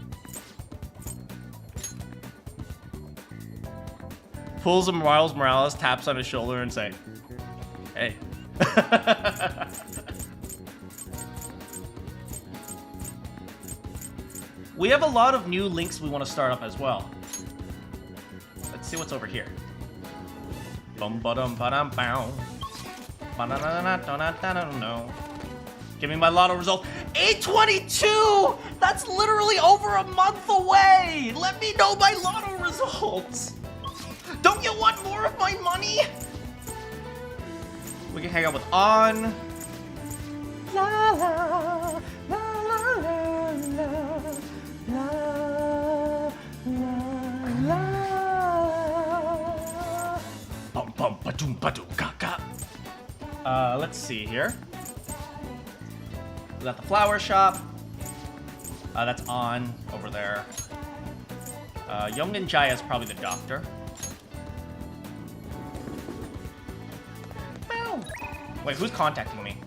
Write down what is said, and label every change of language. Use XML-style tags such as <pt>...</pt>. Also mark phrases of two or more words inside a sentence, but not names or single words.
<en>Pulls a Miles Morales, taps on his shoulder and say, hey. We have a lot of new links we want to start up as well. Let's see what's over here. Bum ba-dum ba-dum bow. Ba-na-na-na-na-na-na-na-na. Give me my lotto result. 822! That's literally over a month away! Let me know my lotto results! Don't you want more of my money? We can hang out with On. La la la la la la la la. Bum bum ba-doom ba-doom ka. Let's see here. We got the flower shop. That's On over there. Young Jaya is probably the doctor. Wait, who's contacting me?</en>